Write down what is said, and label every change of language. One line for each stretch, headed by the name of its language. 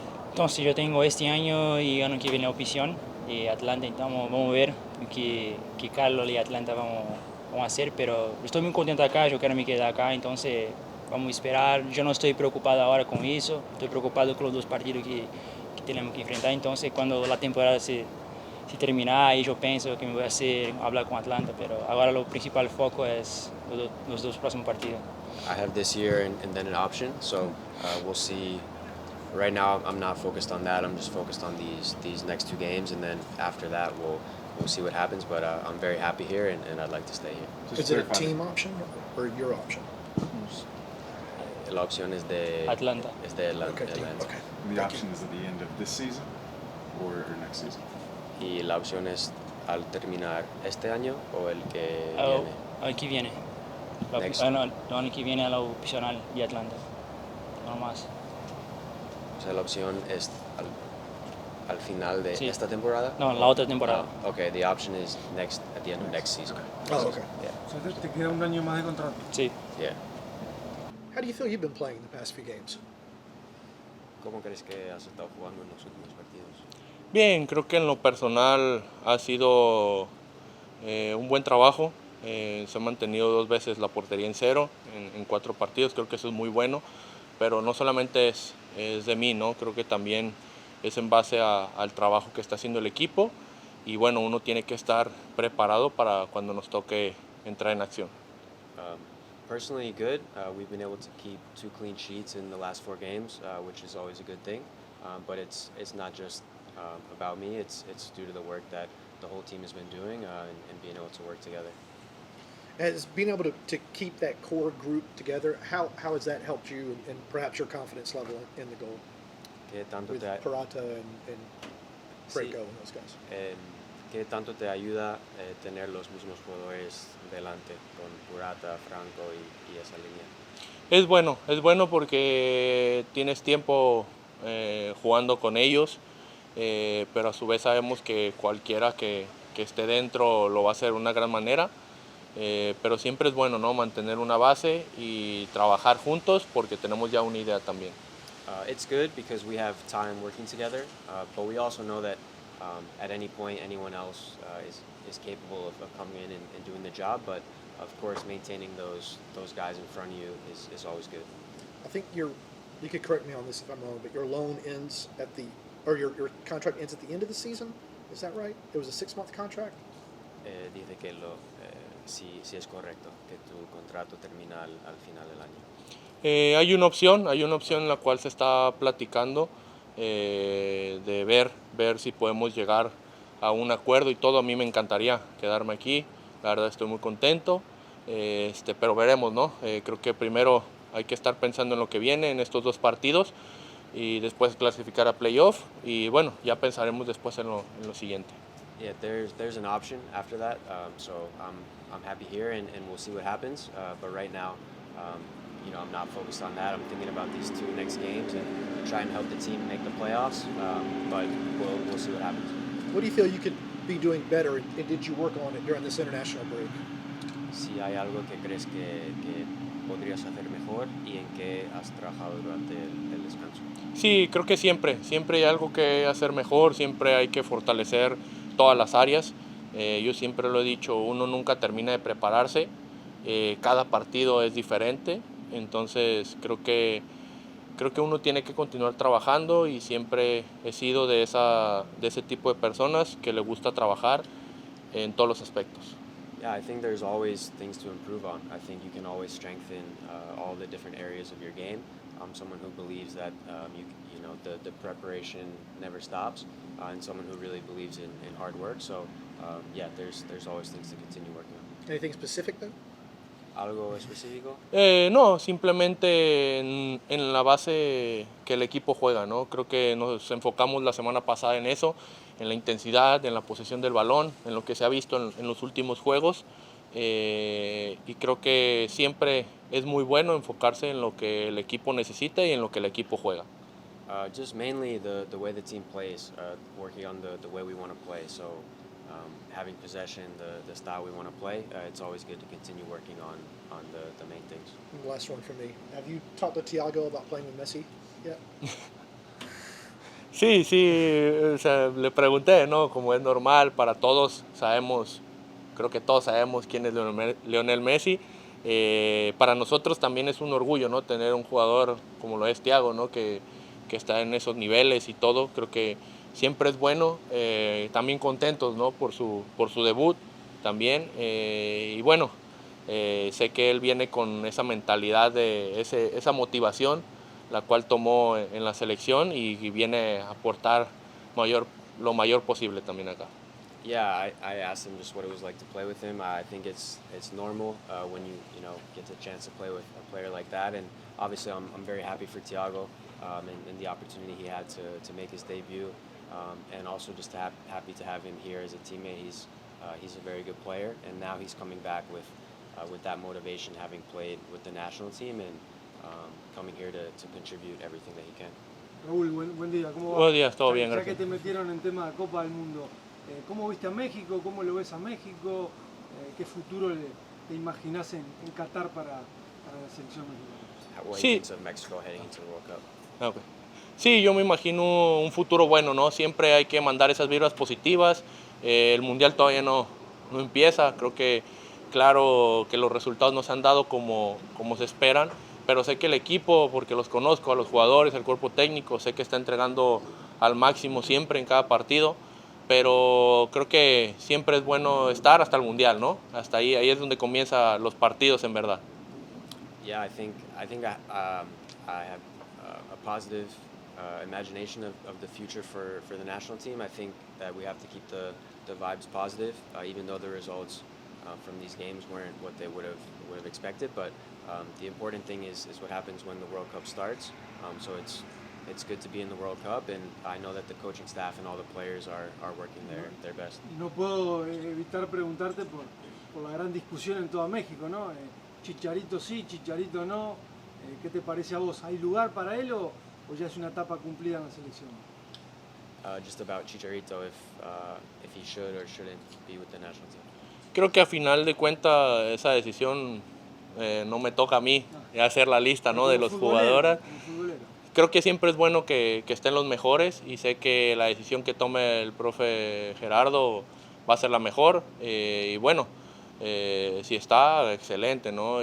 Spanish: Entonces yo tengo este año y año que viene opción de Atlanta, entonces vamos a ver qué Carlos y Atlanta vamos a hacer, pero estoy muy contento acá, yo quiero me quedar acá, entonces vamos a esperar. Yo no estoy preocupado ahora con eso, estoy preocupado con los dos partidos que tenemos que enfrentar, entonces cuando la temporada se terminar, ahí yo pienso que me voy a hacer hablar con Atlanta, pero ahora lo principal foco es los dos próximos partidos.
English: I have this year and then an option, so we'll see. Right now, I'm not focused on that. I'm just focused on these next two games, and then after that, we'll see what happens. But I'm very happy here, and I'd like to stay here. Just Is it a clarify. team option or your option?
Spanish: La opción es de Atlanta. Es de
English: Okay, team.
Spanish: Atlanta.
English: Okay. And the option is at the end of this season or next season?
Spanish: Y la opción es al terminar este año o el que El viene. año que viene.
English: Next.
Spanish: El año que viene a la opcional de Atlanta. No más. O sea, la opción es al final de Sí. esta temporada. No, la otra temporada.
English: Okay, the option is at the end of next season. Oh, okay. Yeah.
Spanish: O sea, te queda un año más de contrato. Sí.
English: Yeah. How do you feel you've been playing the past few games?
Spanish: ¿Cómo crees que has estado jugando en los últimos partidos? Bien, creo que en lo personal ha sido un buen trabajo. Se ha mantenido 2 veces la portería en 0 en 4 partidos, creo que eso es muy bueno, pero no solamente es de mí, ¿no? Creo que también es en base al trabajo que está haciendo el equipo y bueno, uno tiene que estar preparado para cuando nos toque entrar en acción.
English: Personally, good. We've been able to keep 2 clean sheets in the last 4 games, which is always a good thing. But it's not just about me. It's due to the work that the whole team has been doing and being able to work together. Has being able to keep that core group together, how has that helped you and perhaps your confidence level in the goal
Spanish: ¿Qué tanto
English: with
Spanish: te,
English: Parata and Franco
Spanish: Sí.
English: and those guys?
Spanish: ¿Qué tanto te ayuda tener los mismos jugadores delante con Purata, Franco y esa línea? Es bueno porque tienes tiempo jugando con ellos, pero a su vez sabemos que cualquiera que esté dentro lo va a hacer de una gran manera. Pero siempre es bueno, ¿no? Mantener una base y trabajar juntos porque tenemos ya una idea también.
English: It's good because we have time working together, but we also know that at any point anyone else is capable of coming in and doing the job. But of course, maintaining those guys in front of you is always good. I think you could correct me on this if I'm wrong, but your loan ends your contract ends at the end of the season. Is that right? It was a 6-month contract.
Spanish: Dice que sí es correcto que tu contrato termina al final del año. Hay una opción en la cual se está platicando de ver si podemos llegar a un acuerdo y todo. A mí me encantaría quedarme aquí, la verdad estoy muy contento, pero veremos, ¿no? Creo que primero hay que estar pensando en lo que viene en estos 2 partidos y después clasificar a playoff y bueno, ya pensaremos después en lo siguiente.
English: Yeah, there's an option after that, so I'm happy here and we'll see what happens. But right now, I'm not focused on that. I'm thinking about these 2 next games and try and help the team make the playoffs. But we'll see what happens. What do you feel you could be doing better, and did you work on it during this international break?
Spanish: Si hay algo que crees que podrías hacer mejor y en qué has trabajado durante el descanso. Sí, creo que siempre hay algo que hacer mejor, siempre hay que fortalecer todas las áreas. Yo siempre lo he dicho, uno nunca termina de prepararse, cada partido es diferente, entonces creo que uno tiene que continuar trabajando y siempre he sido de ese tipo de personas que le gusta trabajar en todos los aspectos.
English: Yeah, I think there's always things to improve on. I think you can always strengthen all the different areas of your game. I'm someone who believes that the preparation never stops, and someone who really believes in hard work. So yeah, there's always things to continue working on. Anything specific though?
Spanish: ¿Algo específico? No, simplemente en la base que el equipo juega, ¿no? Creo que nos enfocamos la semana pasada en eso, en la intensidad, en la posesión del balón, en lo que se ha visto en los últimos juegos. Y creo que siempre es muy bueno enfocarse en lo que el equipo necesita y en lo que el equipo juega.
English: Just mainly the way the team plays, working on the way we want to play. So having possession, the style we want to play, it's always good to continue working on the main things. Last one for me. Have you talked to Thiago about playing with Messi yet?
Spanish: Sí, o sea, le pregunté, ¿no? Como es normal, para todos sabemos, creo que todos sabemos quién es Lionel Messi. Para nosotros también es un orgullo, ¿no? Tener un jugador como lo es Thiago, ¿no? Que está en esos niveles y todo. Creo que siempre es bueno. También contentos, ¿no? Por su debut también. Y bueno, sé que él viene con esa mentalidad, esa motivación, la cual tomó en la selección y viene a aportar lo mayor posible también acá.
English: Yeah, I asked him just what it was like to play with him. I think it's normal when you get the chance to play with a player like that, and obviously I'm very happy for Thiago and the opportunity he had to make his debut, and also just happy to have him here as a teammate. He's a very good player, and now he's coming back with that motivation, having played with the national team and coming here to contribute everything that he can.
Spanish: Raúl, buen día, ¿cómo va? Buenos días, todo bien, Ya gracias. que te metieron en tema de Copa del Mundo, ¿cómo viste a México? ¿Cómo lo ves a México? ¿Qué futuro te imaginás en Qatar para la selección mexicana?
English: What
Spanish: Sí.
English: he thinks of Mexico heading into the World Cup. Okay.
Spanish: Sí, yo me imagino un futuro bueno, ¿no? Siempre hay que mandar esas vibras positivas. El Mundial todavía no empieza. Creo que, claro, que los resultados no se han dado como se esperan, pero sé que el equipo, porque los conozco, a los jugadores, al cuerpo técnico, sé que está entregando al máximo siempre en cada partido, pero creo que siempre es bueno estar hasta el Mundial, ¿no? Hasta ahí es donde comienzan los partidos en verdad.
English: Yeah, I think I have a positive imagination of the future for the national team. I think that we have to keep the vibes positive, even though the results from these games weren't what they would have expected. But the important thing is what happens when the World Cup starts. So it's good to be in the World Cup, and I know that the coaching staff and all the players are working their best.
Spanish: No puedo evitar preguntarte por la gran discusión en toda México, ¿no? Chicharito sí, Chicharito no. ¿Qué te parece a vos? ¿Hay lugar para él o ya es una etapa cumplida en la selección?
English: Just about Chicharito, if he should or shouldn't be with the national team.
Spanish: Creo que a final de cuentas esa decisión no me toca a mí hacer la lista, ¿no? De los jugadores. Creo que siempre es bueno que estén los mejores y sé que la decisión que tome el profe Gerardo va a ser la mejor. Y bueno, si está, excelente, ¿no?